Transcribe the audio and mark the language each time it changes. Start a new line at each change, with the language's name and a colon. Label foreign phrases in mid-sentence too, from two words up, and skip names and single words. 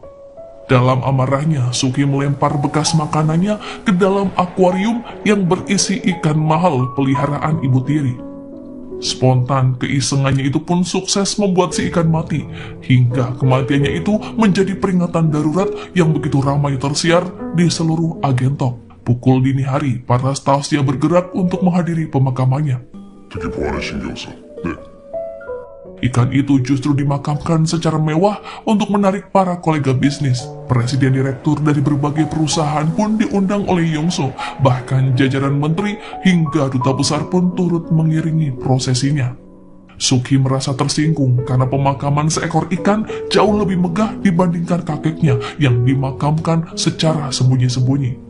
Indonesian: Dalam amarahnya, Suke melempar bekas makanannya ke dalam akuarium yang berisi ikan mahal peliharaan ibu tiri. Spontan keisengannya itu pun sukses membuat si ikan mati, hingga kematiannya itu menjadi peringatan darurat yang begitu ramai tersiar di seluruh agen top. Pukul dini hari, para stafnya bergerak untuk menghadiri pemakamannya.
Korean: 특히 보안에 신경 써. 네.
Indonesian: Ikan itu justru dimakamkan secara mewah untuk menarik para kolega bisnis. Presiden direktur dari berbagai perusahaan pun diundang oleh Yongso, bahkan jajaran menteri hingga duta besar pun turut mengiringi prosesinya. Suki merasa tersinggung karena pemakaman seekor ikan jauh lebih megah dibandingkan kakeknya yang dimakamkan secara sembunyi-sembunyi.